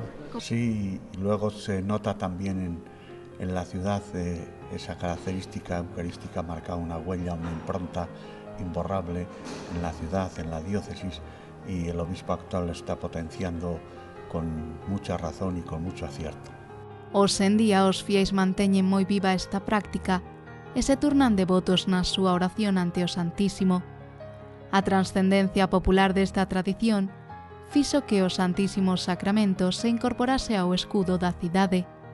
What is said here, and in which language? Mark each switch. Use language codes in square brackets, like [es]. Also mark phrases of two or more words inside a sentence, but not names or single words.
[es] Sí, luego se nota también en la ciudad esa característica eucarística marca una huella, una impronta imborrable en la ciudad, en la diócesis, y el obispo actual lo está potenciando con mucha razón y con mucho acierto. [gl] Hoxe en día os fiéis manteñen moi viva esta práctica e se tornan devotos na súa oración ante o Santísimo. A transcendencia popular desta tradición fixo que o Santísimo Sacramento se incorporase ao escudo da cidade.